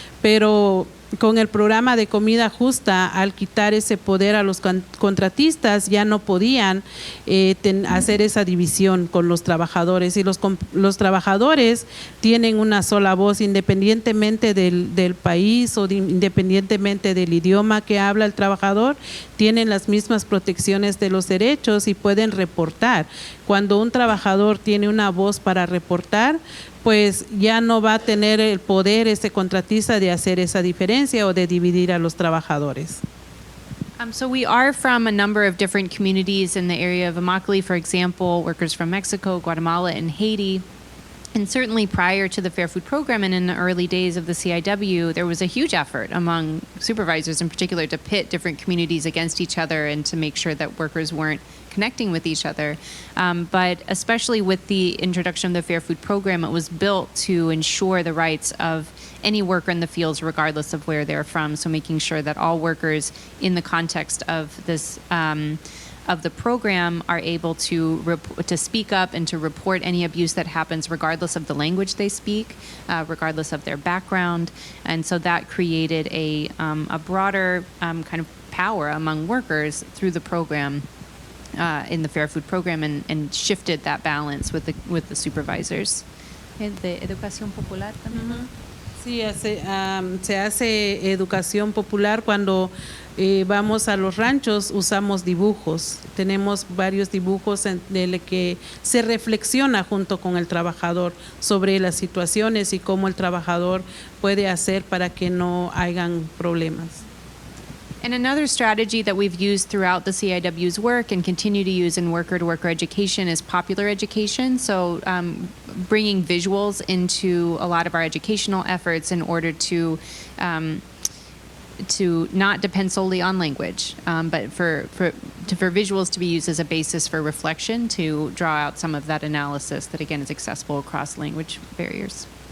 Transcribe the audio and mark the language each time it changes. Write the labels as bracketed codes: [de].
[es] Pero con el programa de comida justa, al quitar ese poder a los contratistas, ya no podían hacer esa división con los trabajadores. Y los trabajadores tienen una sola voz, independientemente del país o independientemente del idioma que habla el trabajador, tienen las mismas protecciones de los derechos y pueden reportar. Cuando un trabajador tiene una voz para reportar, pues ya no va a tener el poder ese contratista de hacer esa diferencia o de dividir a los trabajadores. [en] So we are from a number of different communities in the area of Immokalee, for example, workers from Mexico, Guatemala, and Haiti. And certainly prior to the Fair Food Program and in the early days of the CIW, there was a huge effort among supervisors in particular to pit different communities against each other and to make sure that workers weren't connecting with each other. But especially with the introduction of the Fair Food Program, it was built to ensure the rights of any worker in the fields regardless of where they're from. So making sure that all workers in the context of this of the program are able to speak up and to report any abuse that happens regardless of the language they speak, regardless of their background. And so that created a broader kind of power among workers through the program, in the Fair Food Program, and shifted that balance with the supervisors. [es] De educación popular también. Sí, se hace educación popular cuando vamos a los ranchos, usamos dibujos. Tenemos varios dibujos en el que se reflexiona junto con el trabajador sobre las situaciones y cómo el trabajador puede hacer para que no hayan problemas. [en] And another strategy that we've used throughout the CIW's work and continue to use in worker-to-worker education is popular education. So bringing visuals into a lot of our educational efforts in order to not depend solely on language, but for visuals to be used as a basis for reflection to draw out some of that analysis that, again, is accessible across language barriers.